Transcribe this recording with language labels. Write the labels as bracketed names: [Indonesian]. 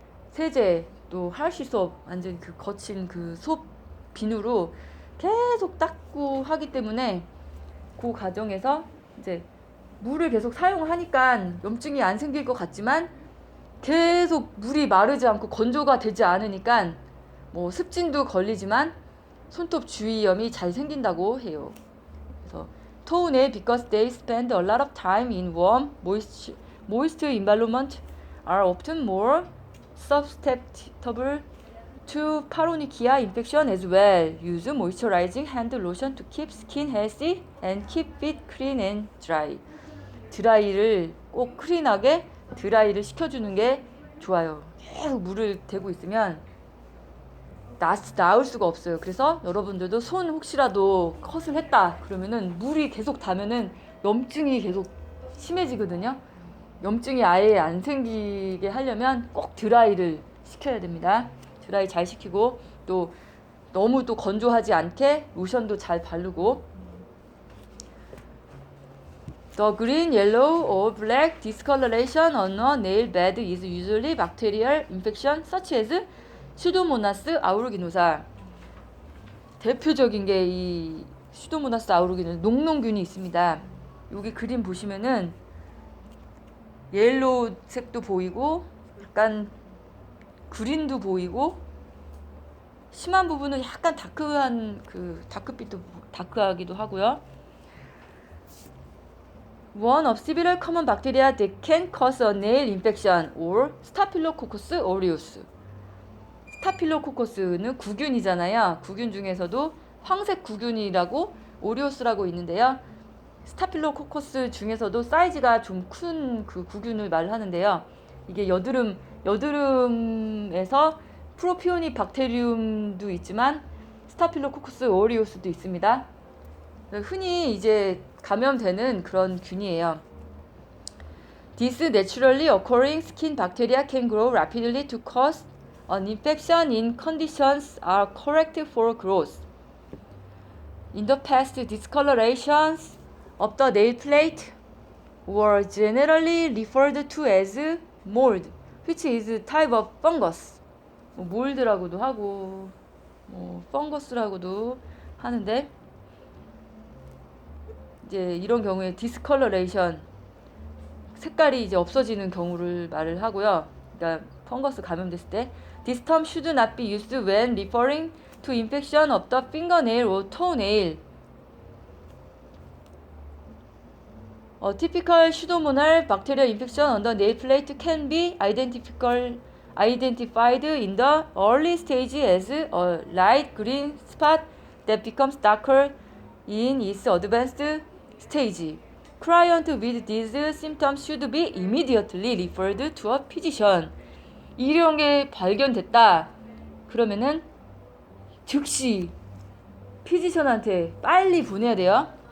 [Korean] 세제, 또 할시섭, 완전 그 거친 그 솥 비누로 계속 닦고 하기 때문에 그 과정에서 이제 물을 계속 사용하니까 염증이 안 생길 것 같지만 계속 물이 마르지 않고 건조가 되지 않으니까 뭐 습진도 걸리지만 손톱 주위염이 잘 생긴다고 해요. 그래서 [English] toenail because they spend a lot of time in warm, moist environment are often more susceptible to paronychia infection as well. Use moisturizing hand lotion to keep skin healthy and keep it clean and dry. [Korean] 드라이를 꼭 클린하게 드라이를 시켜주는 게 좋아요. 계속 물을 대고 있으면 나을 수가 없어요. 그래서 여러분들도 손 혹시라도 컷을 했다 그러면은 물이 계속 닿으면은 염증이 계속 심해지거든요. 염증이 아예 안 생기게 하려면 꼭 드라이를 시켜야 됩니다. 드라이 잘 시키고 또 너무 또 건조하지 않게 로션도 잘 바르고. [English] The green, yellow, or black discoloration on a nail bed is usually bacterial infection such as 슈도모나스 아우루기노사. [Korean] 대표적인 게 이 슈도모나스 아우루기노사 녹농균이 있습니다. 여기 그림 보시면은 옐로우색도 보이고 약간 그린도 보이고 심한 부분은 약간 다크한 다크빛도 다크하기도 하고요. [English] One of several common bacteria that can cause a nail infection or Staphylococcus aureus. [Korean] 스타필로코커스는 구균이잖아요. 구균 중에서도 황색 구균이라고 오리오스라고 있는데요. 스타필로코커스 중에서도 사이즈가 좀 큰 그 구균을 말하는데요. 이게 여드름에서 프로피오니 박테리움도 있지만 스타필로코커스 오리오스도 있습니다. 흔히 이제 감염되는 그런 균이에요. [English] This naturally occurring skin bacteria can grow rapidly to cause an infection in conditions are correct for growth. In the past, discolorations of the nail plate were generally referred to as mold, which is a type of fungus. [Korean] 몰드라고도 하고, 펑거스라고도 하는데, 이제 이런 경우에 discoloration, 색깔이 이제 없어지는 경우를 말을 하고요. 그러니까 펑거스 감염됐을 때. [English] This term should not be used when referring to infection of the fingernail or toenail. A typical pseudomonal bacterial infection on the nail plate can be identified in the early stage as a light green spot that becomes darker in its advanced stage. Clients with these symptoms should be immediately referred to a physician. [Korean] 이런 게 발견됐다. 그러면은 즉시 피지션한테 빨리 보내야 돼요.